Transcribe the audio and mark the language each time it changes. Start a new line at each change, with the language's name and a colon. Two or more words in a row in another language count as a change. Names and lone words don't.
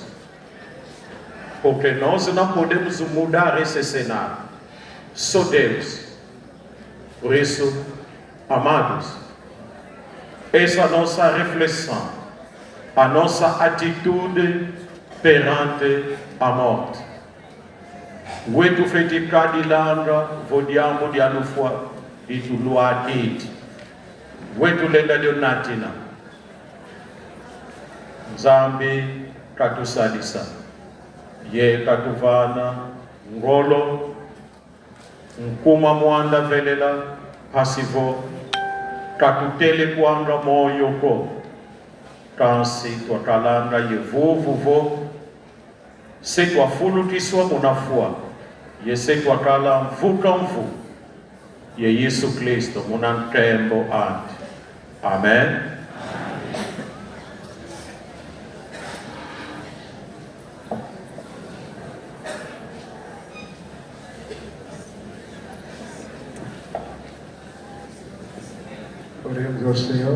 Portuguese: Porque nós não podemos mudar esse cenário. Só Deus. Por isso, amados, essa é a nossa reflexão, a nossa atitude perante a morte.
Kongo: Wetu fetikadi langa vodiamo di anufwa itu luatiti. Wetu lenda dionatina. Zambi katusalisa. Ye katuvana ngolo nkuma mwanda velela pasivo katutele kwanga moyo ko kansi twakalanga yevuvuvo se twafulutiswa munafua yese twakala mvuka mvu ye Yesu Kristo munankembo ante. Amen.
Portuguese: Oremos ao Senhor.